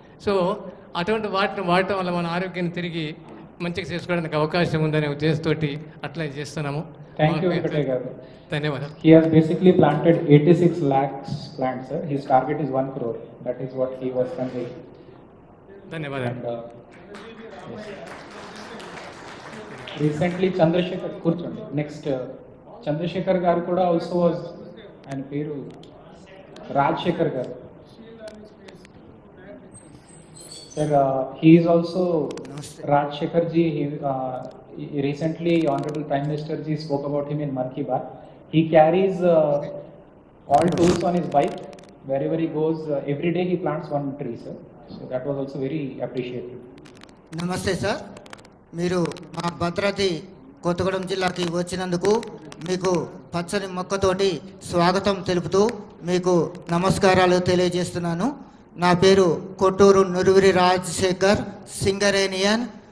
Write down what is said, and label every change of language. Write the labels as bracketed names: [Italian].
[Telugu] So అటువంటి వాటిని వాడటం వల్ల మన ఆరోగ్యాన్ని తిరిగి మంచిగా చేసుకోవడానికి అవకాశం ఉందనే ఉద్దేశంతో అట్లా చేస్తున్నాము. [English] Thank you, Venkataya Garu. [Telugu] ధన్యవాదాలు. [English] He has basically planted 86 lakhs plants, sir. His target is 1 crore. That is what he was conveying. [Telugu] ధన్యవాదాలు. [English] Yes. Recently Chandrasekhar [Telugu] కూర్చోండి. నెక్స్ట్ చంద్రశేఖర్ గారు కూడా [English] also was, [Telugu] ఆయన పేరు రాజశేఖర్ గారు. [English] Sir, he is also Rajshekhar ji. He recently, Honorable Prime Minister ji spoke about him in Man Ki Baat. He carries all tools on his bike. Wherever he goes, every day he plants one tree, sir. So that was also very appreciated. [Telugu] నమస్తే sir, మీరు మా భద్రాద్రి కొత్తగూడెం జిల్లాకి వచ్చినందుకు మీకు పచ్చని మొక్కతోటి స్వాగతం తెలుపుతూ మీకు నమస్కారాలు తెలియజేస్తున్నాను. నా పేరు కొట్టూరు నురువిరి రాజశేఖర్, సింగరేనియన్.